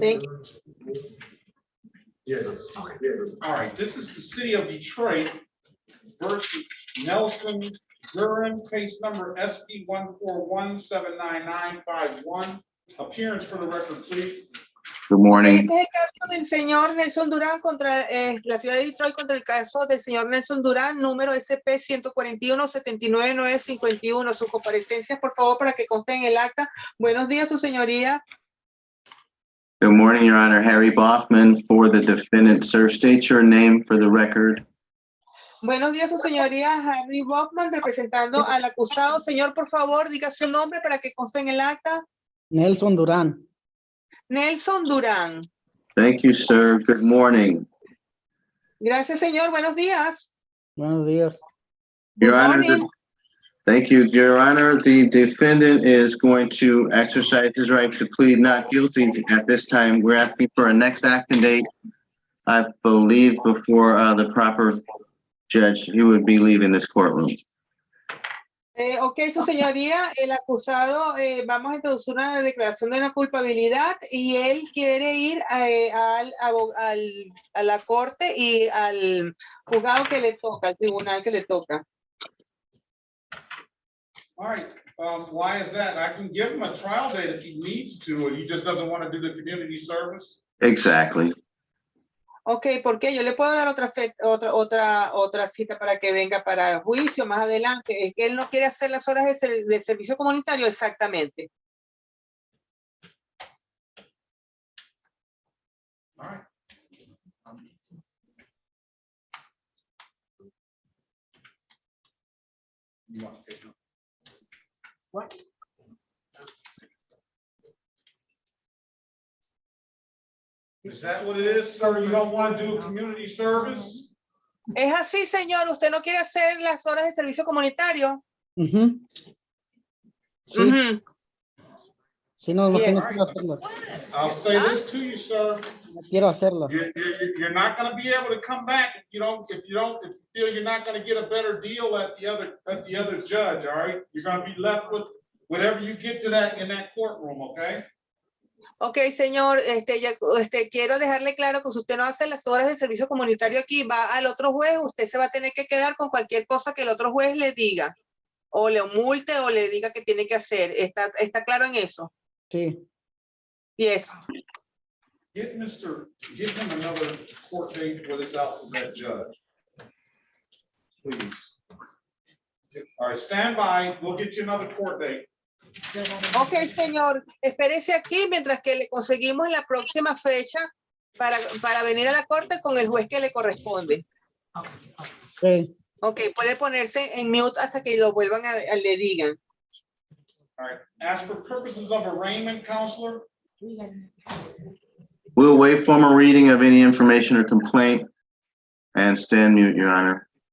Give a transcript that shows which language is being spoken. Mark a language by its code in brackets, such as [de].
[en] Thank Yes. All right, this is the city of Detroit versus Nelson Duran, case number SP 141-79951. Appearance for the record, please. Good morning. [es] Este es el caso del señor Nelson Durán contra la ciudad de Detroit, contra el caso del señor Nelson Durán, número SP 141-79951. Sus comparecencias, por favor, para que consten en el acta. Buenos días, su señoría. [en] Good morning, Your Honor. Harry Boffman for the defendant. Sir, state your name for the record. [es] Buenos días, su señoría. Harry Boffman, representando al acusado. Señor, por favor, diga su nombre para que conste en el acta. Nelson Durán. Nelson Durán. [en] Thank you, sir. Good morning. [es] Gracias, señor. Buenos días. Buenos días. [en] Your Good Honor, morning. thank you, Your Honor. The defendant is going to exercise his right to plead not guilty at this time. We're asking for a next action date. I believe before the proper judge, he would be leaving this courtroom. [es] Ok, su señoría, el acusado, vamos a introducir una declaración de no culpabilidad y él quiere ir a la corte y al juzgado que le toca, al tribunal que le toca. [en] All right, why is that? I can give him a trial date if he needs to, or he just doesn't want to do the community service. Exactly. [es] Ok, ¿por qué? Yo le puedo dar otra cita para que venga para el juicio más adelante. Es que él no quiere hacer las horas de servicio comunitario exactamente. [en] All right. You want to take it? What? Is that what it is, sir? You don't want to do a community service? [es] Es así, señor. ¿Usted no quiere hacer las horas de servicio comunitario? Ujú. Sí, Ujú. sí, no, no sé, no [en] Yes. [es] quiero hacerlas. [en] I'll say this to you, sir. [es] No quiero hacerlas. [en] You're not going to be able to come back if you feel you're not going to get a better deal at the other judge. All right, you're going to be left with whatever you get to that in that courtroom. Okay. [es] Ok, señor, quiero dejarle claro que si usted no hace las horas de servicio comunitario aquí, va al otro juez, usted se va a tener que quedar con cualquier cosa que el otro juez le diga, o le multe o le diga que tiene que hacer. ¿Está claro en eso? Sí. [en] Yes. Give him another court date with us out with that judge. Please. All right, stand by. We'll get you another court date. [es] Ok, señor, espérese aquí mientras que le conseguimos la próxima fecha para venir a la corte con el juez que le corresponde. Sí. Ok, puede ponerse en mute hasta que lo vuelvan le digan. [en] All right, as for purposes of arraignment, counselor. We'll waive formal reading of any information or complaint and stand mute, Your Honor.